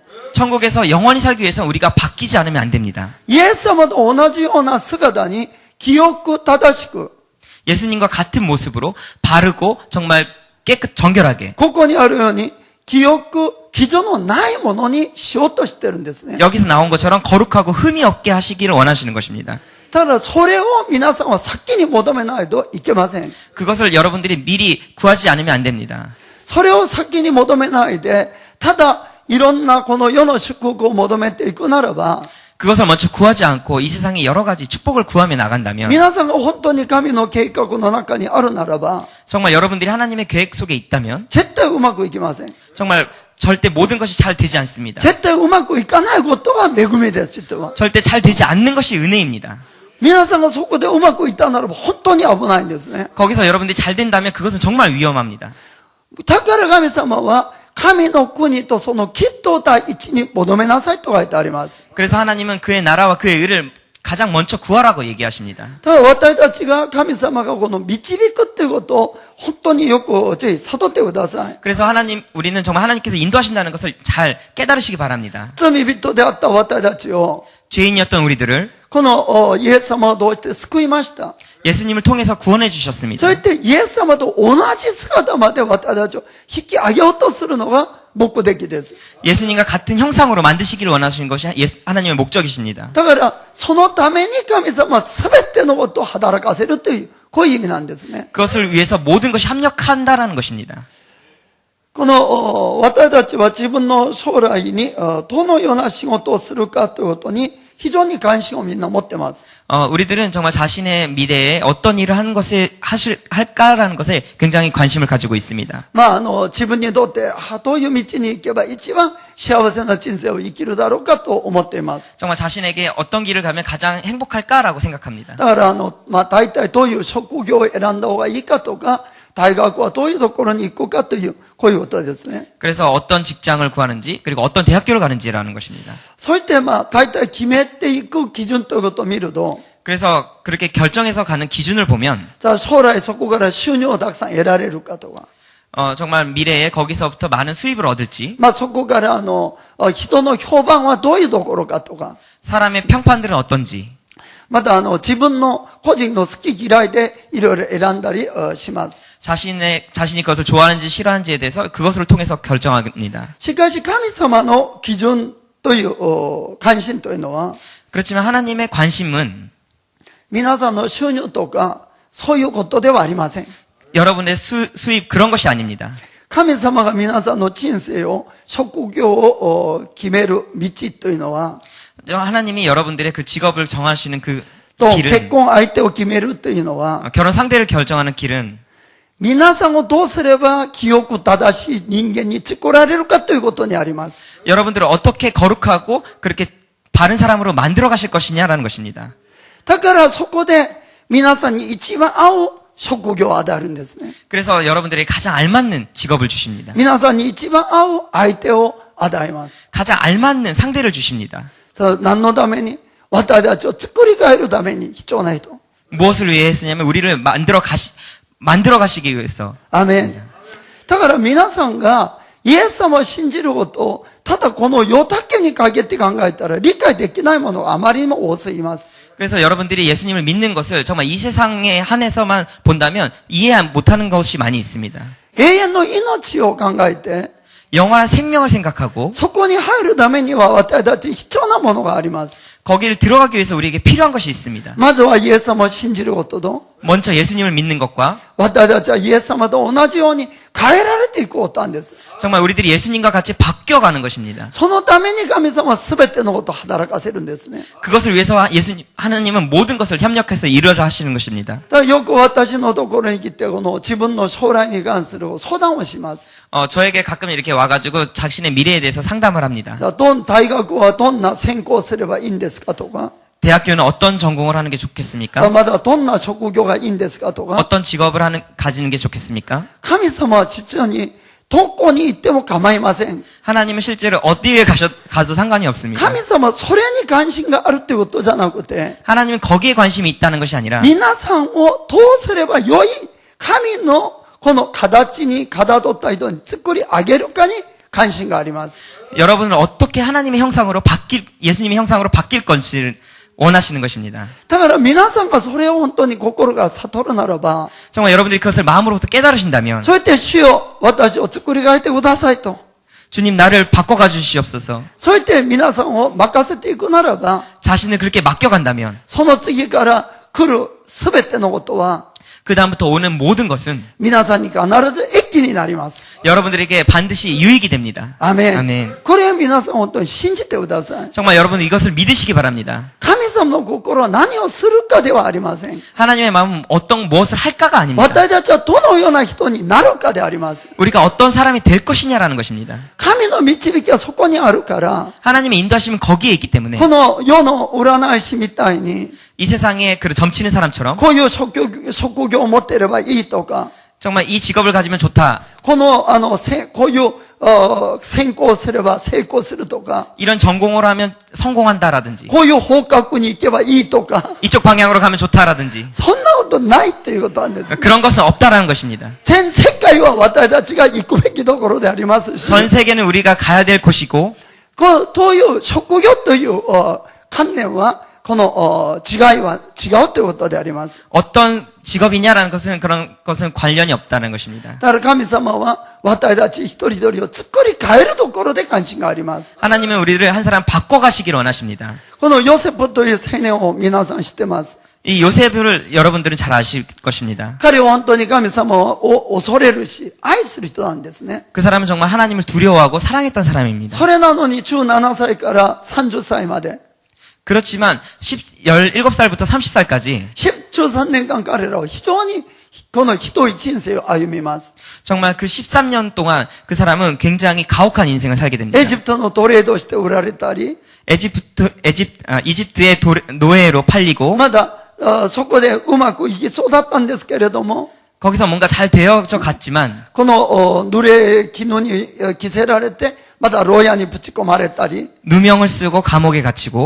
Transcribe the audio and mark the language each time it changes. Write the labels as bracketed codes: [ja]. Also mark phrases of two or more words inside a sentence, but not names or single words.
[ko] 천국에서 영원히 살기 위해서 우리가 바뀌지 않으면 안 됩니다. [ja] イエス様と同じような姿に清く正しく、 [ko] 예수님과 같은 모습으로 바르고 정말 정결하게 [ja] ここにあるように清く基準のないものにしようとしてるんですね。 [ko] 여기서 나온 것처럼 거룩하고 흠이 없게 하시기를 원하시는 것입니다. [ja] ただそれを皆さんは先に求めないといけません。 [ko] 그것을 여러분들이 미리 구하지 않으면 안 됩니다. [ja] それを先に求めないで、ただいろんなこの世の祝福を求めていくならば、 [ko] 그것을 먼저 구하지 않고 이 세상에 여러 가지 축복을 구하며 나간다면 [ja] 皆さんが本当に神の計画の中にあるならば、 [ko] 정말 여러분들이 하나님의 계획 속에 있다면 [ja] 絶対うまくいきません。 [ko] 정말 절대 모든 것이 잘 되지 않습니다. [ja] 絶対うまくいかないことが恵みです、実は。 [ko] 절대 잘 되지 않는 것이 은혜입니다. [ja] 皆さんがそこでうまくいったならば本当に危ないんですね。 [ko] 거기서 여러분들이 잘 된다면 그것은 정말 위험합니다. [ja] だから神様は神の国とそのきっと第一に求めなさいと書いてあります。 [ko] 그래서 하나님은 그의 나라와 그의 의를 가장 먼저 구하라고 얘기하십니다. [ja] ただ私たちが神様がこの導くっていうことを本当によくぜひ悟ってください。 [ko] 그래서 우리는 정말 하나님께서 인도하신다는 것을 잘 깨달으시기 바랍니다. [ja] 罪人であった私たちを [ko] 죄인이었던 우리들을 [ja] このイエス様を通して救いました。 [ko] 예수님을 통해서 구원해 주셨습니다. [ja] そうやってイエス様と同じ姿まで私たちを引き上げようとするのが目的です。 [ko] 예수님과 같은 형상으로 만드시기를 원하시는 것이 하나님의 목적이십니다. [ja] だからそのために神様は全てのことを働かせるというこういう意味なんですね。 [ko] 그것을 위해서 모든 것이 합력한다라는 것입니다. [ja] この私たちは自分の将来にどのような仕事をするかということに非常に関心をみんな持ってます。 [ko] 우리들은 정말 자신의 미래에 어떤 일을 하는 것에 할까라는 것에 굉장히 관심을 가지고 있습니다. [ja] 自分にとってどういう道に行けば一番幸せな人生を生きるだろうかと思っています。 [ko] 정말 자신에게 어떤 길을 가면 가장 행복할까라고 생각합니다. [ja] だから大体どういう職業を選んだ方がいいかとか、大学はどういうところに行くかというこういうことですね。 [ko] 그래서 어떤 직장을 구하는지 그리고 어떤 대학교를 가는지라는 것입니다. [ja] そして大体決めていく基準ということを見ると、 [ko] 그래서 그렇게 결정해서 가는 기준을 보면 [ja] じゃあ将来そこから収入をたくさん得られるかとか、 [ko] 정말 미래에 거기서부터 많은 수입을 얻을지 [ja] そこから人の評判はどういうところかとか、 [ko] 사람의 평판들은 어떤지 [ja] また自分の個人の好き嫌いでいろいろ選んだりします。 [ko] 자신이 그것을 좋아하는지 싫어하는지에 대해서 그것을 통해서 결정합니다. [ja] しかし神様の基準という関心というのは [ko] 그렇지만 하나님의 관심은 [ja] 皆さんの収入とかそういうことではありません。 [ko] 여러분의 수입 그런 것이 아닙니다. [ja] 神様が皆さんの人生を職業を決める道というのは [ko] 하나님이 여러분들의 그 직업을 정하시는 그 [ja] と結 [ko] 길은 [ja] 婚相手を決めるというのは [ko] 결혼 상대를 결정하는 길은 [ja] 皆さんをどうすれば清く正しい人間に作られるかということにあります。 [ko] 여러분들을 어떻게 거룩하고 그렇게 바른 사람으로 만들어 가실 것이냐라는 것입니다. [ja] だからそこで皆さんに一番合う職業を与えるんですね。 [ko] 그래서 여러분들에게 가장 알맞는 직업을 주십니다. [ja] 皆さんに一番合う相手を与えます。 [ko] 가장 알맞는 상대를 주십니다. [ja] 何のために私たちを作り変えるために必要な人。 [ko] 무엇을 위해 했으냐면 우리를 만들어 가시기 위해서. [ja] アメン。だから皆さんがイエス様を信じることをただこの世だけにかけて考えたら理解できないものがあまりにも多すぎます。 [ko] 그래서 여러분들이 예수님을 믿는 것을 정말 이 세상에 한해서만 본다면 이해 못하는 것이 많이 있습니다. [ja] 永遠の命を考えて [ko] 영원한 생명을 생각하고 [ja] そこに入るためには私たちに必要なものがあります。 [ko] 거기를 들어가기 위해서 우리에게 필요한 것이 있습니다. [ja] まずはイエス様を信じることと [ko] 먼저 예수님을 믿는 것과 [ja] 私たちはイエス様と同じように変えられていくことなんです。 [ko] 정말 우리들이 예수님과 같이 바뀌어가는 것입니다. [ja] そのために神様は全てのことを働かせるんですね。 [ko] 그것을 위해서 하나님은 모든 것을 협력해서 이루어져 하시는 것입니다. [ja] だからよく私のところに来てこの自分の将来に関する相談をします。 [ko] 저에게 가끔 이렇게 와가지고 자신의 미래에 대해서 상담을 합니다. [ja] 大学はどんな専攻すればいいんですかとか、 [ko] 대학교는 어떤 전공을 하는 게 좋겠습니까? [ja] まだどんな職業がいいんですかとか、 [ko] 어떤 직업을 가지는 게 좋겠습니까? [ja] 神様は実にどこに行っても構いません。 [ko] 하나님은 실제로 어디에 가도 상관이 없습니다. [ja] 神様はそれに関心があるってことじゃなくて、 [ko] 하나님은 거기에 관심이 있다는 것이 아니라 [ja] 皆さんをどうすればよい神のこの形にかたどった人に作り上げるかに関心があります。 [ko] 여러분을 어떻게 하나님의 형상으로 예수님의 형상으로 바뀔 것을 원하시는 것입니다. [ja] だから皆さんがそれを本当に心が悟るならば、 [ko] 정말 여러분들이 그것을 마음으로부터 깨달으신다면 [ja] そうやって主よ、私を作り変えてくださいと。 [ko] 주님 나를 바꿔가 주시옵소서. [ja] そうやって皆さんを任せていくならば、 [ko] 자신을 그렇게 맡겨간다면 [ja] その次から来るすべてのことは、 [ko] 그 다음부터 오는 모든 것은 [ja] 皆さんに必ず益益になります。 [ko] 여러분들에게 반드시 유익이 됩니다. [ja] アメン。 [ko] 아멘. [ja] これを皆さん本当に信じてください。 [ko] 정말 여러분 이것을 믿으시기 바랍니다. [ja] 神様の心は何をするかではありません。 [ko] 하나님의 마음은 무엇을 할까가 아닙니다. [ja] 私たちはどのような人になるかであります。 [ko] 우리가 어떤 사람이 될 것이냐라는 것입니다. [ja] 神の導きはそこにあるから、 [ko] 하나님의 인도하심은 거기에 있기 때문에 [ja] この世の占い師みたいに、 [ko] 이 세상에 그 점치는 사람처럼 [ja] こういう職業を持っていればいいとか、 [ko] 정말 이 직업을 가지면 좋다. [ja] こういう、専攻すれば成功するとか、 [ko] 이런 전공으로 하면 성공한다라든지 [ja] こういう方角に行けばいいとか、 [ko] 이쪽 방향으로 가면 좋다라든지 [ja] そんなことないっていうことなんです。 [ko] 그런 것은 없다라는 것입니다. [ja] 全世界は私たちが行くべきところでありますし、 [ko] 전 세계는 우리가 가야 될 곳이고 [ja] という職業という観念は、この違いは違うということであります。 [ko] 어떤 직업이냐라는 것은 그런 것은 관련이 없다는 것입니다. [ja] だから神様は私たち一人一人を作り変えるところで関心があります。 [ko] 하나님은 우리를 한 사람 바꿔가시길 원하십니다. [ja] このヨセフという青年を皆さん知ってます。 [ko] 이 요셉을 여러분들은 잘 아실 것입니다. [ja] 彼は本当に神様を恐れるし、愛する人なんですね。 [ko] 그 사람은 정말 하나님을 두려워하고 사랑했던 사람입니다. [ja] それなのに17歳から30歳まで、 [ko] 그렇지만 17살부터 30살까지 [ja] 13 年間彼らは非常にこのひどい人生を歩みます。 [ko] 정말 그 13년 동안 그 사람은 굉장히 가혹한 인생을 살게 됩니다. [ja] エジプトの奴隷として売られたり、 [ko] 이집트의 노예로 팔리고 [ja] まだそこでうまく生き育ったんですけれども、 [ko] 거기서 뭔가 잘 되어져 갔지만 [ja] この奴隷絹に着せられて、また牢屋にぶち込まれたり、 [ko] 누명을 쓰고 감옥에 갇히고